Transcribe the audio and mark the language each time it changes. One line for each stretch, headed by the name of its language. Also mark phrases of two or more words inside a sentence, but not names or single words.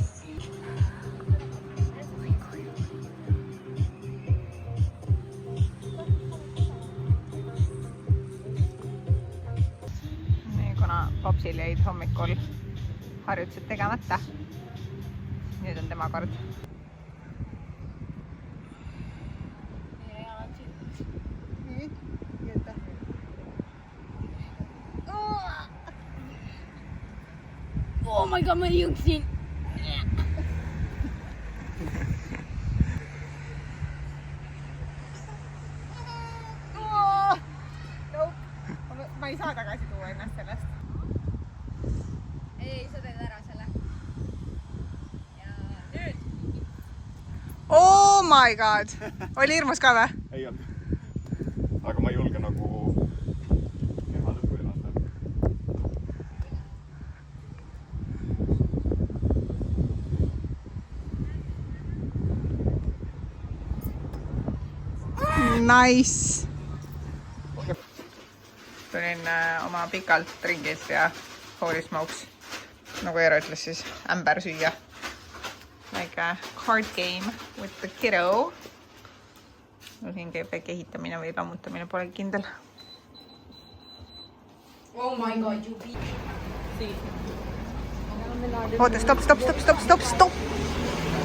Estonian: Popsil jäid hommikul harjutused tegemata. Nüüd on tema kord.
English: Oh my god,
Estonian: ma jõudsin! Ma ei saa tagasi tuua ennast sellest. Ei, sa teed ära selle. Ja nüüd!
English: Oh my god!
Estonian: Oli hirmus ka või? Ei olnud. Aga ma ei julge nagu teha lõppu ennast. Nice! Tulin oma pikalt ringilt ja
English: holy smokes,
Estonian: nagu Eero ütles siis, ämber süüa.
English: Like a card game with the kiddo.
Estonian: No siin käib väike ehitamine või lammutamine, pole kindel.
English: Oh my god, you beat.
Estonian: Oota, stop!